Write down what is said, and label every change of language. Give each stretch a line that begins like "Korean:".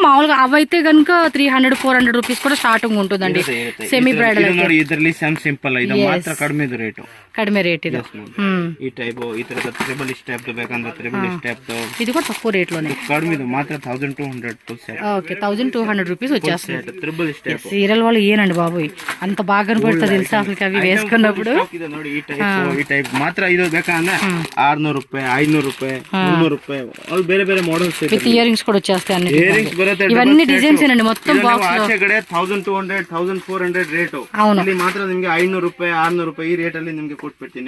Telugu: మామూలుగా అవైతే కనుక 300 400 రూపీస్ కూడా స్టార్టింగ్ ఉంటుందండి.
English: semi bridal
Kannada: ಇದರಲ್ಲಿ ಸಿಂಪಲ್, ಇದು ಮಾತ್ರ ಕಡಿಮೆ ರೇಟ್, ಕಡಿಮೆ ರೇಟ್ ಇದು. ಈ ಟೈಪ್ ಈ ತರದ ಟ್ರಿಬಲ್ ಸ್ಟೆಪ್ ಬೇಕಂದ್ರೆ ಟ್ರಿಬಲ್ ಸ್ಟೆಪ್
Telugu: ఇది కూడా తక్కువ రేట్ లోనే, కడిమೆ ఇది మాత్రం 1200 ఫుల్ సెట్. ఓకే 1200 రూపీస్ వచ్చేస్తుంది.
English: tribal step
Telugu: సీరియల్ వాళ్ళు ఏనండి బాబు, అంత బాగా కనపడుతుంది తెలుసా అసలు అవి వేసుకున్నప్పుడు.
Kannada: ನೋಡಿ ಈ ಟೈಪ್ ಮಾತ್ರ ಇದು ಬೇಕಂದ್ರೆ 600 ರೂಪಾಯಿ, 500 ರೂಪಾಯಿ, 300 ರೂಪಾಯಿ, ಅಲ್ಲಿ ಬೇರೆ ಬೇರೆ మోడల్స్
Telugu: విత్ ఇయర్ రింగ్స్ కూడా వచ్చేస్తాయి. అన్ని
Kannada: ఇయర్ రింగ్స్ బರುತ್ತೆ.
Telugu: ఇవన్నీ డిజైన్స్ అండి మొత్తం బాక్స్ లో.
Kannada: ఆచೆ ಕಡೆ 1200 1400 ರೇಟ್, ಇಲ್ಲಿ ಮಾತ್ರ ನಿಮಗೆ 500 ರೂಪಾಯಿ 600 ರೂಪಾಯಿ ಈ ರೇಟ್ ಅಲ್ಲಿ ನಿಮಗೆ ಕೊಟ್ಬಿಡ್ತೀನಿ.